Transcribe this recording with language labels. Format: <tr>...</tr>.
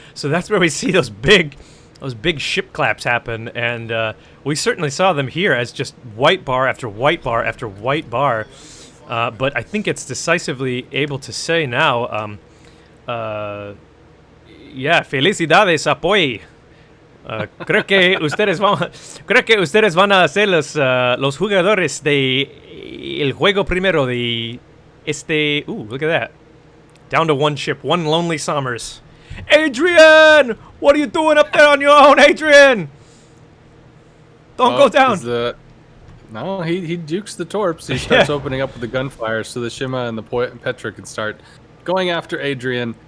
<en>So that's where we see those big ship claps happen, and we certainly saw them here as just white bar after white bar after white bar. But I think it's decisively able to say now, yeah,</en> <es>felicidades a POI. Creo que ustedes van a ser los jugadores de el juego primero de este.</es> <en>Ooh, look at that! Down to one ship, one lonely Somers. Adrian, what are you doing up there on your own, Adrian? Don't go down. No, he dukes the torps. He starts opening up with the gunfire so the Shima and the Petra can start going after Adrian.</en>